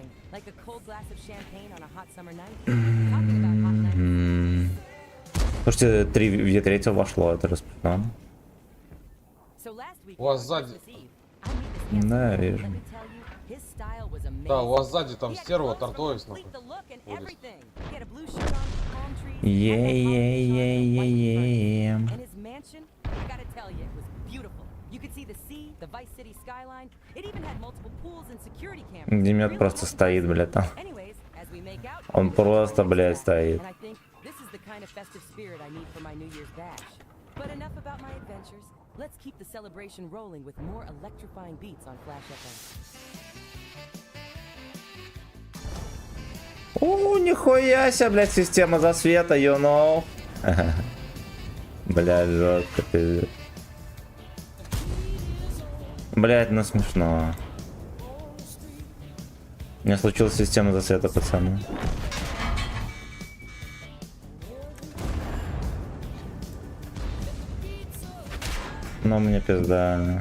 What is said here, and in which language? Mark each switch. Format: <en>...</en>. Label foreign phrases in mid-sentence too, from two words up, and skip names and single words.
<ru>Слушайте, 3 в третьего вошло, это распределено. У вас сзади... Да, вижу. Да, у вас сзади там стерва, тортой нахуй. Е-е-е-е-е. Демет просто стоит, блядь, там. Он просто, блядь, стоит.</ru> <en>And I think this is the kind of festive spirit I need for my New Year's bash. But enough about my adventures. Let's keep the celebration rolling with more electrifying beats on Flash FM.</en> <ru>Нихуя себе, блядь, система засвета,</ru> <en>you know.</en> <ru>Блядь, жестко, пиздец. Блядь, ну смешно. У меня случилась система засвета, пацаны. Ну, мне пизда.</ru>